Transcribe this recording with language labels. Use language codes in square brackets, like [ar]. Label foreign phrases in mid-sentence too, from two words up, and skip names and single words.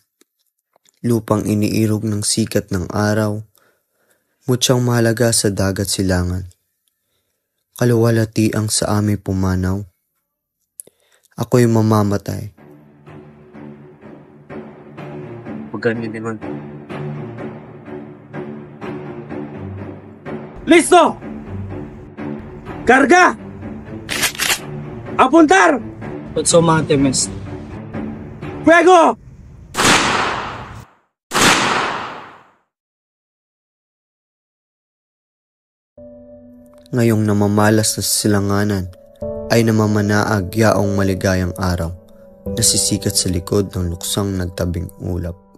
[tl] Lupang iniirog ng sikat ng araw, mutyang mahalaga sa dagat silangan. Kaluwalhati ang sa aming pumanaw. Ako'y mamamatay. Huwag ganyan naman. [es] Listo! Karga! Apuntar! Pagsumate, mes. Fuego! [tl] Ngayong namamalas na silanganan ay namamanaag yaong maligayang araw na sisikat sa likod ng luksang nagtabing ulap.